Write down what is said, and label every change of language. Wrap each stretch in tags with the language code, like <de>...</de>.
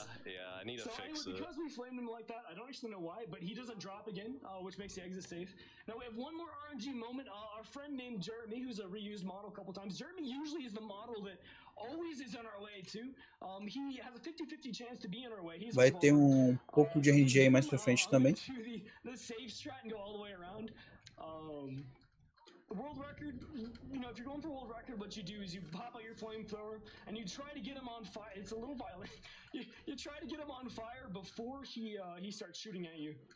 <en>Yeah, I need to fix it. Because we flamed him like that, I don't actually know why, but he doesn't drop again, which makes the exit safe. Now we have one more RNG moment. Our friend named Jeremy, who's a reused model a couple times. Jeremy usually is the model that always is on our way too. He has a 50-50 chance to be on our way.</en> <pt>Vai ter pouco de RNG aí mais pra frente também.</pt> <en>The safe strat and go all the way around. The world record, you know, if you're going for world record, what you do is you pop out your flamethrower and you try to get him on fire. It's a little violent. You try to get him on fire before he starts shooting at you.</en>